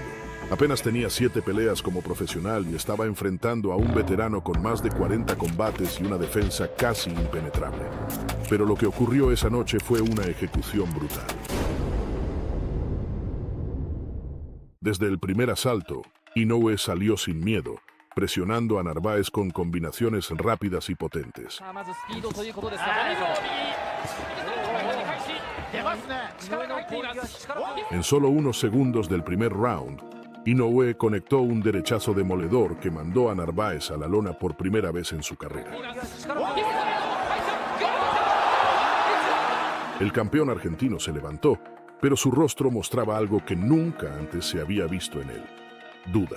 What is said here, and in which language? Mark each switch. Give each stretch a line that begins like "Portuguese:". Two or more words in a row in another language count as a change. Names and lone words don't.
Spanish: Apenas tenía 7 peleas como profesional y estaba enfrentando a un veterano con más de 40 combates y una defensa casi impenetrable. Pero lo que ocurrió esa noche fue una ejecución brutal. Desde el primer asalto, Inoue salió sin miedo, presionando a Narváez con combinaciones rápidas y potentes.
Japanese: さあまずスピードということですが、どうでしょう。出ますね。力が入っています。力が。
Spanish: En solo unos segundos del primer round, Inoue conectó un derechazo demoledor que mandó a Narváez a la lona por primera vez en su carrera. El campeón argentino se levantó, pero su rostro mostraba algo que nunca antes se había visto en él: duda.